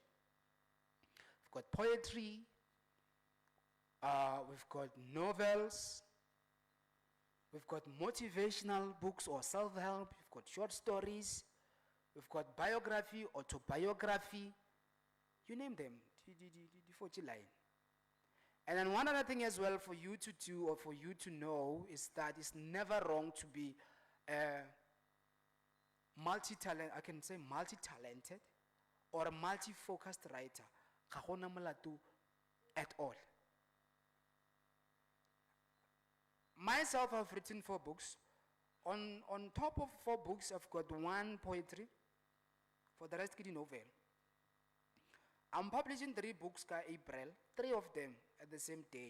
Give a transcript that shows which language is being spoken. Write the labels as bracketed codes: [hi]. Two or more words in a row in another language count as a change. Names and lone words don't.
[en] We've got poetry, we've got novels, we've got motivational books or self-help, we've got short stories, we've got biography, autobiography, you name them, And then one other thing as well for you to do or for you to know is that it's never wrong to be multi-talented, I can say multi-talented or a multi-focused writer. [tn] Ga gona molato [en] at all. Myself, I've written 4 books. On top of 4 books, I've got 1 poetry. For the rest, it's novel. I'm publishing 3 books in April, 3 of them at the same day.